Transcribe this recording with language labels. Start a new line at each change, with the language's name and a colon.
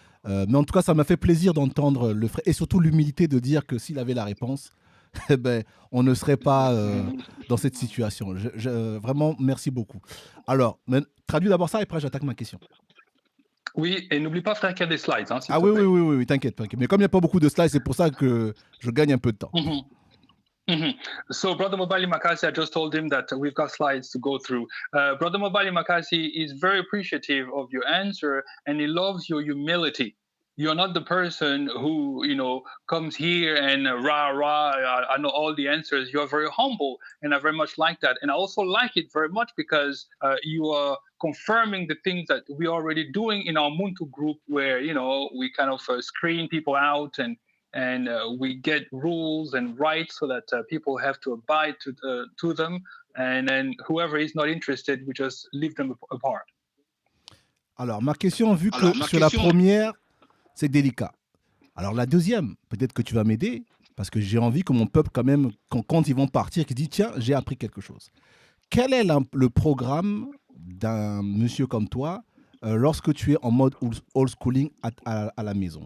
French: Mais en tout cas, ça m'a fait plaisir d'entendre le frère, et surtout l'humilité de dire que s'il avait la réponse, eh ben, on ne serait pas dans cette situation. Vraiment, merci beaucoup. Alors, traduis d'abord ça et après j'attaque ma question. Oui, et n'oublie pas, frère, qu'il y a des slides. Hein, ah oui, t'inquiète. Mais comme il n'y a pas beaucoup de slides, c'est pour ça que je gagne un peu de temps.
English: So, Brother Mobali Makassi, I just told him that we've got slides to go through. Brother Mobali Makassi is very appreciative of your answer, and he loves your humility. You're not the person who, comes here and I know all the answers. You're very humble, and I very much like that. And I also like it very much because you are confirming the things that we're already doing in our Muntu group, where, we kind of screen people out and we get rules and rights so that people have to abide to them. And then whoever is not interested, we just leave them apart.
French: Alors, ma question, vu que sur la première, c'est délicat. Alors la deuxième, peut-être que tu vas m'aider, parce que j'ai envie que mon peuple, quand même, quand ils vont partir, qu'ils disent, tiens, j'ai appris quelque chose. Quel est le programme d'un monsieur comme toi lorsque tu es en mode old schooling à la maison?